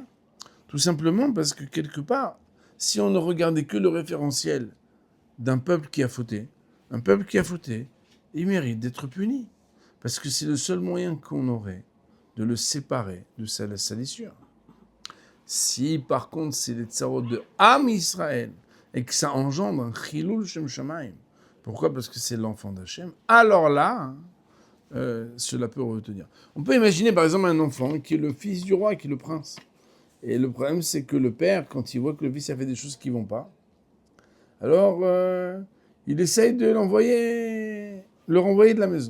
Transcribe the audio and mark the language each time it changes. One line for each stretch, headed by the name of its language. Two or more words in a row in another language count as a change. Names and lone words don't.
French: Tout simplement parce que quelque part, si on ne regardait que le référentiel d'un peuple qui a fauté, il mérite d'être puni. Parce que c'est le seul moyen qu'on aurait de le séparer de sa salissure. Si par contre c'est les tsarot de
Hebrew: עם ישראל
French: et que ça engendre un
Hebrew: חילול שם שמים,
French: pourquoi? Parce que c'est l'enfant d'Hachem, alors là, cela peut retenir. On peut imaginer par exemple un enfant qui est le fils du roi, qui est le prince. Et le problème c'est que le père, quand il voit que le fils a fait des choses qui ne vont pas, alors il essaye de le renvoyer de la maison.